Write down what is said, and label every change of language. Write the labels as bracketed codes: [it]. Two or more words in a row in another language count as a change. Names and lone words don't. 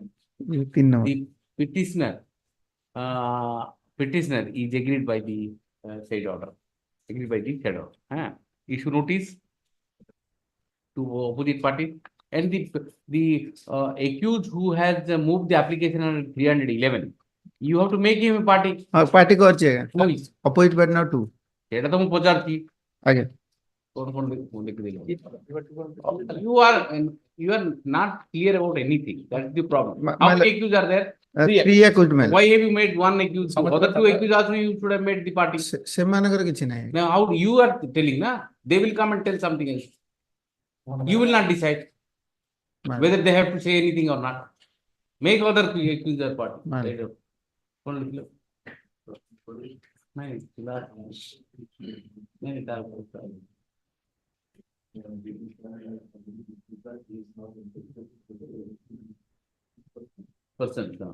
[en] The petitioner is agreed by the said order. Agreed by the said order. Issue notice to opposite party, and the accused who has moved the application under 311, you have to make him a party. [or] ପାର୍ଟି କରିଛି ଆଜ୍ଞା [en] Who is? opposite party number 2 [or] ସେଇଟା ତ ମୁଁ ପଚାରୁଛି। ଆଜ୍ଞା [en] you are not clear about anything. That's the problem. How my- many accused are there? 3 accused men Why have you made one accused? Other 2 accused also you should have made the party. [or] ସେମାନଙ୍କର କିଛି ନାହିଁ। [en] Now how you are telling, na? They will come and tell something else. You will not decide whether they have to say anything or not. Make other accused their party. Person.